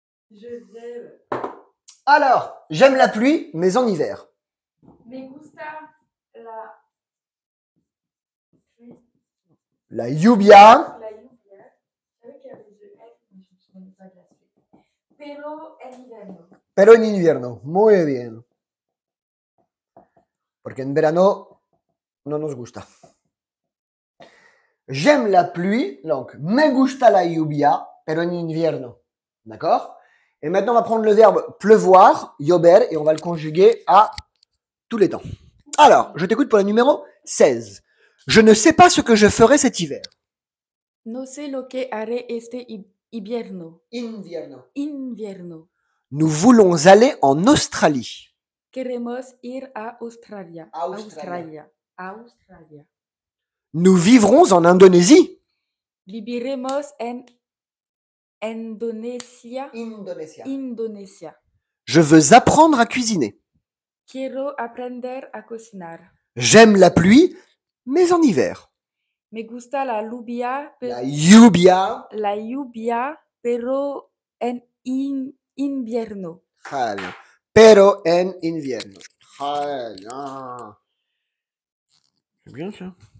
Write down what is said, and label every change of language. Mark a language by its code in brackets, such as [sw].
[fr] Je rêve. Alors, j'aime la pluie, mais en hiver. [es] Me gusta la. La lluvia. La lluvia. [fr] Je savais qu'il y avait deux F, mais je me souviens pas de la suite. [es] Pero en invierno. Pero en invierno. Muy bien. Porque en verano no nos gusta. [fr] J'aime la pluie, donc [es] me gusta la lluvia, pero en invierno. [fr] D'accord? Et maintenant, on va prendre le verbe pleuvoir, llover, et on va le conjuguer à tous les temps. Alors, je t'écoute pour le numéro 16. Je ne sais pas ce que je ferai cet hiver. [es] No sé lo que haré este invierno. Invierno. Invierno. [fr] Nous voulons aller en Australie. [es] Queremos ir a Australia. Australia. Australia. [fr] Nous vivrons en Indonésie. [es] Viviremos en Indonesia. Indonesia. Indonesia. [fr] Je veux apprendre à cuisiner. [es] Quiero aprender a cocinar. [fr] J'aime la pluie, mais en hiver. [es] Me gusta la lluvia, La lluvia, pero en invierno. [fr] très bien. [es] Pero en invierno. [fr] Très bien. C'est bien ça.